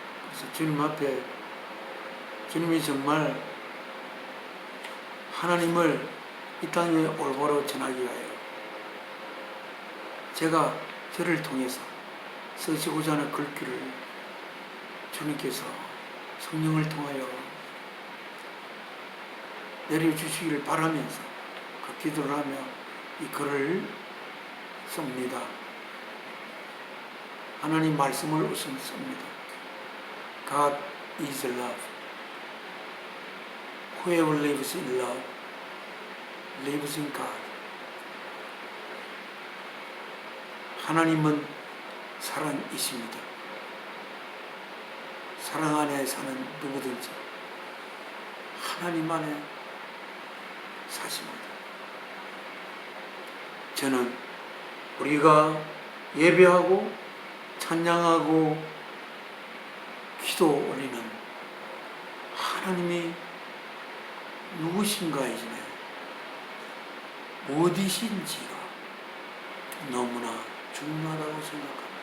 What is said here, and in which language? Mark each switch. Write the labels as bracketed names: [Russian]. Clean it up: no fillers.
[Korean] 그래서 주님 앞에 주님이 정말 하나님을 이 땅에 올바로 전하기 위하여 제가 저를 통해서 쓰시고자 하는 글귀를 주님께서 성령을 통하여 내려주시기를 바라면서 그 기도를 하며 이 글을 씁니다. 하나님 말씀을 우선 씁니다. [English] God is love. Whoever lives in love lives in God. [Korean] 하나님은 사랑이십니다. 사랑 안에 사는 누구든지 하나님 안에 사십니다. 저는 우리가 예배하고 찬양하고 기도 올리는 하나님이 누구신가이지네 어디신지가 너무나 중요하다고 생각합니다.